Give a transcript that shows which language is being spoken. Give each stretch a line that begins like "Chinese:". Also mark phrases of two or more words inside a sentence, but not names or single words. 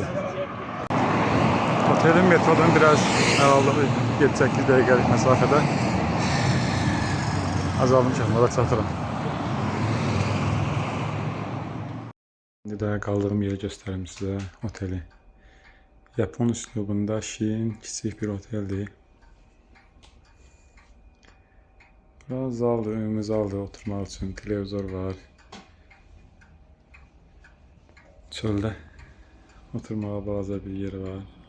Azerbaijani: Otelin metrodan biraz aralığı 7-8 dəqiqəlik məsafədə azalmışam, orada çatıram.
Turkish: Şimdi de kaldığım yeri göstereyim size oteli. Japon üslubunda şirin, kiçik bir oteldir.
Azerbaijani: Biraz zaldır, ümumi zaldır
Turkish: oturmak için.
Azerbaijani: Televizor var. Çölde oturmağa balaca bir yer var.